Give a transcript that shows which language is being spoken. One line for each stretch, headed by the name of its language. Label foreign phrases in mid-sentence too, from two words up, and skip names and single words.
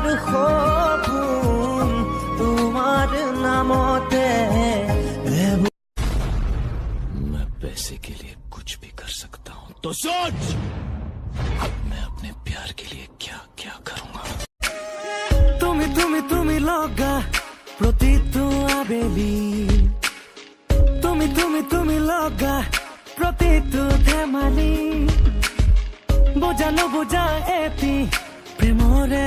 Assamese: গুণ তোমার নামতে।
Hindi: मैं पैसे के लिए कुछ भी कर सकता हूँ, तो सोच मैं अपने प्यार के लिए क्या क्या करूँगा।
Assamese: তুমি তুমি তুমি লগা প্ৰতিটো আবেলি, তুমি তুমি তুমি লগা প্ৰতিটো ধেমালি, বুজানো বুজা এটি প্ৰেমৰে